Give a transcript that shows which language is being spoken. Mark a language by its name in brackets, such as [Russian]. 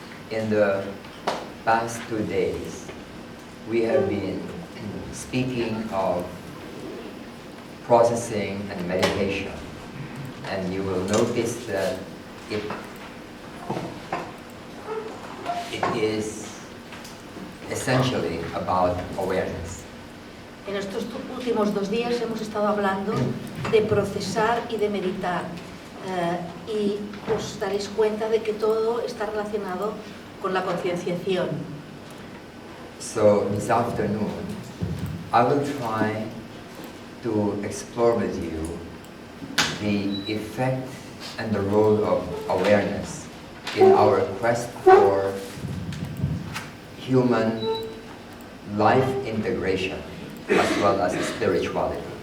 [English] In the past 2 days, we have been speaking of processing and meditation, and you will notice that it is essentially about awareness. [Spanish] En estos últimos 2 días hemos estado hablando de procesar y de meditar, y os daréis cuenta de que todo está relacionado con la concienciación. [English] So this afternoon, I will try to explore with you the effect and the role of awareness in our quest for human life integration as well as spirituality.